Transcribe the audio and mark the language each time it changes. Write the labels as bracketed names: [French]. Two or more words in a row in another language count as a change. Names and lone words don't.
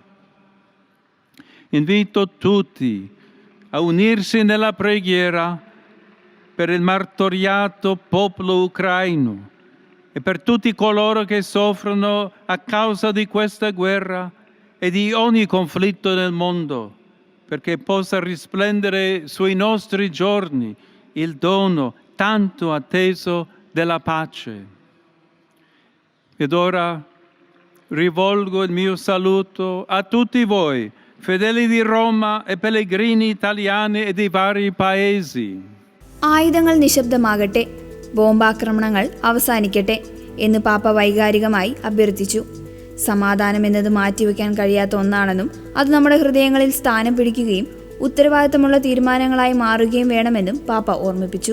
[Italian] Invito tutti a unirsi nella preghiera per il martoriato popolo ucraino e per tutti coloro che soffrono a causa di questa guerra e di ogni conflitto nel mondo, perché possa risplendere sui nostri giorni il dono tanto atteso della pace. Ed ora rivolgo il mio saluto a tutti voi, fedeli di Roma e pellegrini italiani e di vari paesi. [Malayalam] ആയുധങ്ങൾ നിശബ്ദമാകട്ടെ, ബോംബാക്രമണങ്ങൾ അവസാനിക്കട്ടെ എന്ന് പാപ്പ വൈകാരികമായി അഭ്യർത്ഥിച്ചു. സമാധാനം എന്നത് മാറ്റിവെക്കാൻ കഴിയാത്ത ഒന്നാണെന്നും അത് നമ്മുടെ ഹൃദയങ്ങളിൽ സ്ഥാനം പിടിക്കുകയും ഉത്തരവാദിത്തമുള്ള തീരുമാനങ്ങളായി മാറുകയും വേണമെന്നും പാപ്പ ഓർമ്മിപ്പിച്ചു.